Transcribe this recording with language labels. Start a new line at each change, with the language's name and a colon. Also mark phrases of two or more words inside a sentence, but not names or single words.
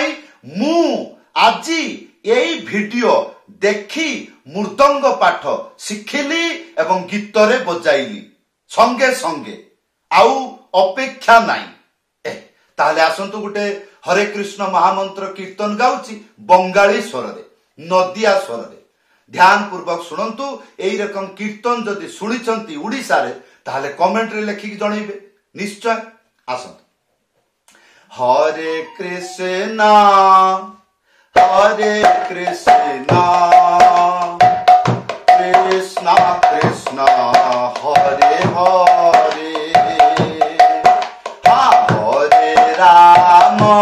Odia: ମୁଁ ଆଜି ଏହି ଭିଡିଓ ଦେଖି ମୃଦଙ୍ଗ ପାଠ ଶିଖିଲି ଏବଂ ଗୀତ ରେ ବଜାଇଲି ସଙ୍ଗେ ସଙ୍ଗେ ଆଉ ଅପେକ୍ଷା ନାହିଁ। ତାହାହେଲେ ଆସନ୍ତୁ ଗୋଟେ ହରେ କୃଷ୍ଣ ମହାମନ୍ତ୍ର କୀର୍ତ୍ତନ ଗାଉଛି ବଙ୍ଗାଳୀ ସ୍ୱର ରେ ନଦିଆ ସ୍ୱର ରେ। ଧ୍ୟାନ ପୂର୍ବକ ଶୁଣନ୍ତୁ। ଏହି ରକମ କୀର୍ତ୍ତନ ଯଦି ଶୁଣିଛନ୍ତି ଓଡ଼ିଶା ରେ ତାହାହେଲେ କମେଣ୍ଟ ରେ ଲେଖିକି ଜଣାଇବେ ନିଶ୍ଚୟ। आसंतु।
Sanskrit: हरे कृष्णा कृष्णा कृष्णा हरे हरे हरे राम